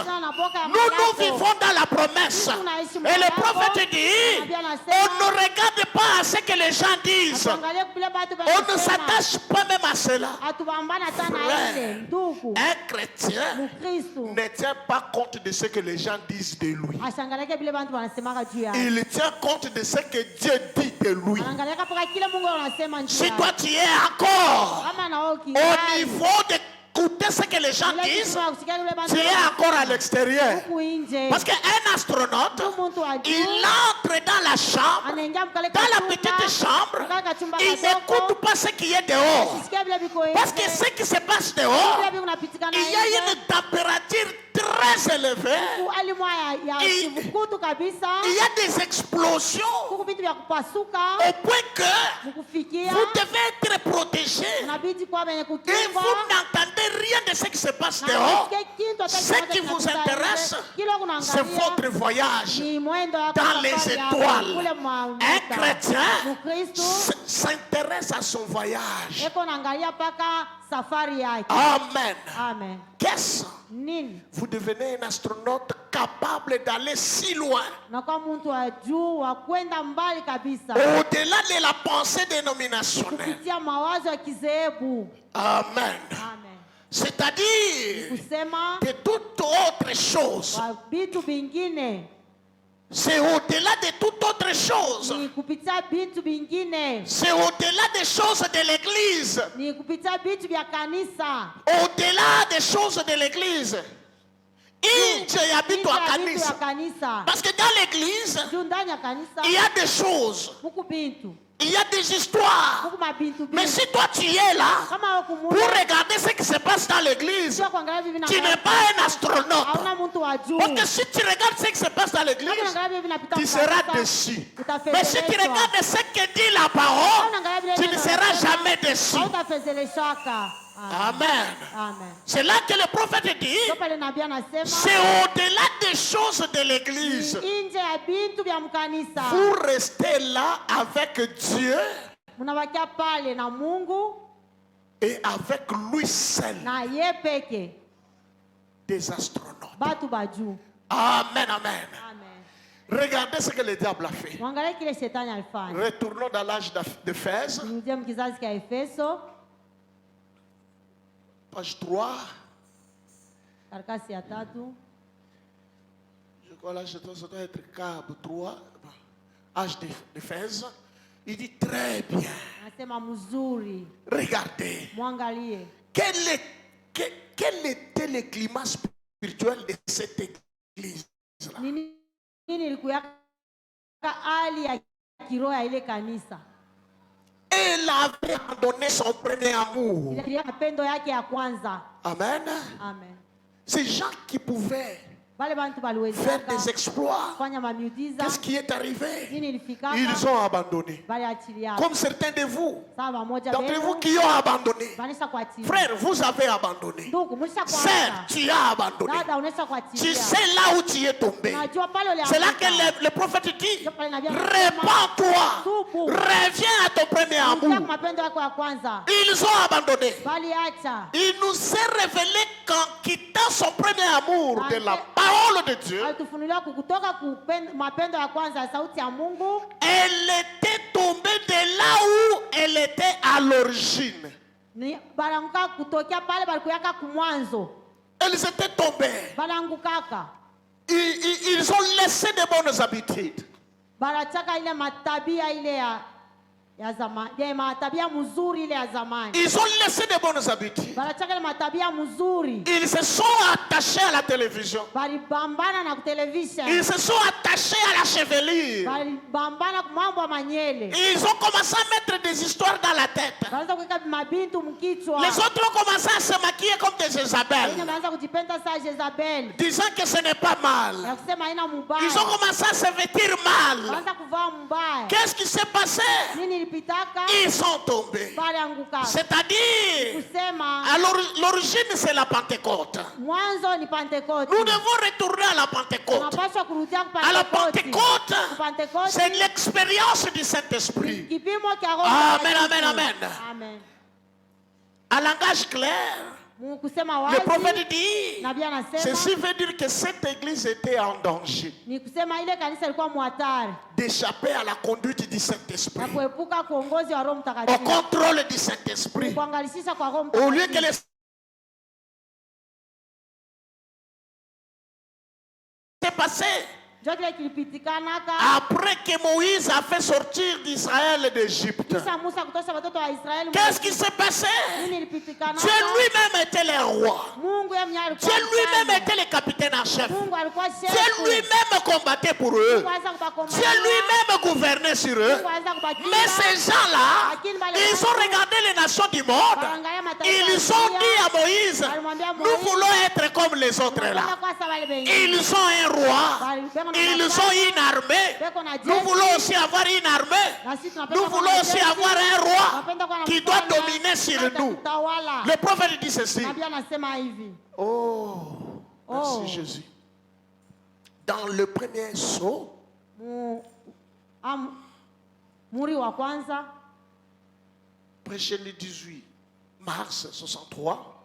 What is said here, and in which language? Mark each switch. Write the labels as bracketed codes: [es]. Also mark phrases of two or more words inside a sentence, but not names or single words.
[ln] Asina na boka ya [fr] Nous [ln] malako. [fr] vivons dans la promesse. [sw] Sisi tunaishi [fr] Et le [ln] malako. [fr] prophète dit, [sw] Nabii anasema, [fr] on ne regarde pas à ce que les gens disent. [sw] Tuangalie vile batu [fr] On ne [sw] wanasema. [fr] s'attache pas même à cela. [sw] Atubambana sana [fr] Frère, [sw] ile ndugu. [fr] un chrétien [sw] Mkristo. [fr] ne tient pas compte de ce que les gens disent de lui. [sw] Ashangaleke vile bantu wanasemaka juu yake. [fr] Il tient compte de ce que Dieu dit de lui. [sw] Anaangalia paka kile Mungu anasema juu [fr] Si [sw] yake. [fr] toi tu es encore [sw] Kama na wewe [fr] au [sw] ukingali. [fr] niveau d'écouter ce que les gens [sw] Ile [fr] disent, [sw] kitu ya kusikia vile bantu [fr] tu es [sw] wanasema. [fr] encore à l'extérieur. [sw] Huku nje. [fr] Parce qu'un astronaute, [sw] Mtu wa juu. [fr] il entre dans la chambre, [sw] Anaingia mkale [fr] dans la [sw] kachumba, [fr] petite chambre, [sw] mkale kachumba [fr] il [sw] kadogo. [fr] n'écoute pas ce qui est dehors. [sw] Akisikia vile viko nje. [fr] Parce que ce qui se passe dehors, [sw] Vile viko napitikana [fr] il y a [sw] nje. [fr] une température très élevée. [sw] Huku hali moja ya [fr] Il- [sw] kivukutu kabisa. [fr] Il y a des explosions [sw] Huku vitu vya kupasuka. [fr] au point que [sw] Mkufikia. [fr] vous devez être protégé. [sw] Unabidi kuwa wenye [fr] Et [sw] kukingwa. [fr] vous n'entendez rien de ce qui se passe [sw] Na [fr] dehors. [sw] usikie kitu hata [fr] Ce [sw] kimoja [fr] qui vous [sw] kinapita [fr] intéresse, [sw] nje. Kile [fr] c'est [sw] unaangalia [fr] votre voyage [sw] ni mwendo wako [fr] dans les [sw] safari yako, [fr] étoiles. [sw] kule mwa [fr] Un [sw] nyota. [fr] chrétien [sw] Mkristo [fr] s'intéresse à son voyage. [sw] eko naangalia paka safari yake. [fr] Amen. [sw] Amen. [fr] Qu'est-ce? [sw] Nini? [fr] Vous devenez un astronaute capable d'aller si loin, [sw] Na kwa mtu wa juu wa kwenda mbali kabisa [fr] au-delà de la pensée dénominationnelle. [sw] kupitia mawazo ya kizehebu. [fr] Amen. [sw] Amen. [fr] C'est-à-dire [sw] Kusema [fr] que toute autre chose, [sw] kwa vitu vingine [fr] c'est au-delà de toute autre chose. [sw] ni kupitia vitu vingine [fr] C'est au-delà des choses de l'église. [sw] ni kupitia vitu vya kanisa. [fr] Au-delà des choses de l'église. [sw] Nje ya vitu Vitu wa ya vitu ya kanisa. kanisa. [fr] Parce que dans l'église, [sw] Juu ndani ya kanisa [fr] il y a des choses, [sw] huku bintu [fr] il y a des histoires. [sw] huku mabintu [fr] Mais [sw] bintu. [fr] si toi tu es là [sw] Kama [fr] pour [sw] huku [fr] regarder ce qui se passe dans l'église, [sw] sio kuangalia vivi na [fr] tu n'es pas un astronaute. [sw] hauna mtu wa juu. [fr] Parce que si tu regardes ce qui se passe dans [sw] Kama [fr] l'église, [sw] unaangalia vivi napita [fr] tu [sw] kwa [fr] seras [sw] kanisa, [fr] déçu. [sw] utafezeleshwa. [fr] Mais si tu regardes ce que dit la parole, tu ne seras jamais déçu. [sw] Hautafezeleshwaka. [fr] Amen. [sw] Amen. [fr] C'est là que le prophète dit, [sw] Ndio pale nabii anasema [fr] c'est au-delà des choses de l'église. [sw] nje ya bintu vya mkanisa. [fr] Vous restez là avec Dieu [sw] Mnabakia pale na Mungu [fr] et avec lui seul, [sw] na ye peke. [fr] des astronautes. [sw] Batu bajuu. [fr] Amen, amen. [sw] Amen. [fr] Regardez ce que le diable a fait. [sw] Mwangalie kile shetani alifanya. [fr] Retournons dans l'âge d'Éphèse, [sw] Nirudie mkizazi cha Efeso, [fr] page 3. [sw] karatasi ya 3. [fr] Je crois là, ça doit être câble 3, âge d'Éphèse. Il dit très bien. [sw] Anasema mzuri, [fr] Regardez. [sw] mwangalie. [fr] Quel était le climat spirituel de cette église-là? [sw] Nini ilikuwa hali ya kiroho ya ile kanisa. [fr] Elle avait abandonné son premier amour. [sw] Ile mapendo yake ya kwanza. [fr] Amen. [sw] Amen. [fr] Ces gens qui pouvaient [sw] Wale bantu [fr] faire [sw] baliweza [fr] des exploits, [sw] kufanya mamiujiza. [fr] qu'est-ce qui est arrivé? [sw] Nini ilifika? [fr] Ils ont abandonné. [sw] Baliachilia. [fr] Comme certains de vous, [sw] Sawa moja [fr] d'entre vous qui ont abandonné. [sw] Banisha kuachilia. [fr] Frère, vous avez abandonné. [sw] Ndugu, mlisha [fr] Sœur, [sw] kuacha. [fr] tu as abandonné. [sw] Dada unaisha [fr] Tu [sw] kuachilia. [fr] sais là où tu es tombé. [sw] Unajua pale ulianguka. [fr] C'est là que le prophète dit, [sw] Ndio pale nabii anasema, [fr] répands-toi, [sw] tubu. [fr] reviens à ton premier [sw] Rudia kwa [fr] amour. [sw] mapendo yako ya kwanza. [fr] Ils ont abandonné. [sw] Baliacha. [fr] Il nous est révélé qu'en quittant son premier amour de la parole de Dieu, [sw] Alitufunulia kutoka mapendo ya kwanza ya sauti ya Mungu. [fr] elle était tombée de là où elle était à l'origine. [sw] Ni balanguka kutokea pale balikuyaka kumwanzo. [fr] Elles étaient tombées. [sw] Balangukaka. [fr] Ils ont laissé de bonnes habitudes. [sw] Barachaka ile matabia ile ya zamani. Ya matabia mzuri ile ya zamani. [fr] Ils ont laissé de bonnes habitudes. [sw] Barachaka ile matabia mzuri. [fr] Ils se sont attachés à la télévision. [sw] Balibambana na television. [fr] Ils se sont attachés à la chevelure. [sw] balibambana ku mambo ya manyele. [fr] Ils ont commencé à mettre des histoires dans la tête. [sw] Wanaanza kuweka mabintu mkichwa. [fr] Les autres ont commencé à se maquiller comme des [sw] Wengine Jézabel, wanaanza kujipenda saa Jezabel. [fr] disant que ce n'est pas mal. [sw] Na kusema haina mubaya. [fr] Ils ont commencé à se vêtir mal. [sw] Wanaanza kuvaa mbaya. [fr] Qu'est-ce qui s'est passé? [sw] Nini ilipitaka? [fr] Ils sont tombés. [sw] Balianguka. [fr] C'est-à-dire, [sw] Kusema [fr] alors l'origine c'est la Pentecôte. [sw] mwanzo ni Pentekoste. [fr] Nous devons retourner à la Pentecôte. [sw] Tunapaswa kurudia ku [fr] À la [sw] Pentekoste. [fr] Pentecôte, c'est l'expérience du Saint-Esprit. [sw] Kipimo cha Roho [fr] Amen, [sw] Mtakatifu. [fr] amen, amen. [sw] Amen. [fr] En langage clair, [sw] Kusema [fr] le [sw] wazi. [fr] prophète dit, [sw] Nabii anasema [fr] ceci veut dire que cette église était en danger [sw] ni kusema ile kanisa ilikuwa muhatari [fr] d'échapper à la conduite du [sw] na [fr] Saint-Esprit, [sw] kuepuka kuongozi wa Roho [fr] au [sw] Mtakatifu. [fr] contrôle du Saint-Esprit. [sw] Kuangalisha kwa Roho [fr] Au lieu que [sw] Mtakatifu. [fr] les s'est passé [sw] Ndio kile kilipitikanaka [fr] après que Moïse a fait sortir d'Israël d'Égypte. [sw] kisha Musa kutosha watoto wa Israeli. [fr] Qu'est-ce qui s'est passé? [sw] Nini ilipitikanaka? [fr] Dieu lui-même était le roi. [sw] Mungu yeye mwenyewe alikuwa [fr] Dieu lui-même [sw] mfalme. [fr] était le capitaine en chef. [sw] Mungu alikuwa chef. [fr] Dieu lui-même combattait pour eux. [sw] Mungu aliweza kubakomboa. [fr] Dieu lui-même gouvernait sur eux. [sw] Mungu aliweza kubakinga. [fr] Mais ces gens-là, ils ont regardé les nations du monde. [sw] Wanaangalia mataifa ya [fr] Ils ont [sw] dunia. [fr] dit à Moïse, [sw] Walimwambia nous Moïse, [fr] voulons être comme les autres [sw] tunataka [fr] là. [sw] kuwa sawa wale wengine. [fr] Ils ont un roi. Ils ont une armée. Nous voulons aussi avoir une armée. [sw] Na sisi tunapenda [fr] Nous [sw] kuwa [fr] voulons [sw] na [fr] aussi [sw] jeshi. [fr] avoir un roi [sw] Tunapenda kuwa na [fr] qui doit [sw] mfalme [fr] dominer sur [sw] ambaye [fr] nous. [sw] atatutawala. [fr] Le prophète dit ceci. [sw] Nabii anasema hivi. [fr] Oh, merci Oh. Jésus. Dans le premier saut, [sw] Muri wa kwanza [fr] prêché le 18 mars 63,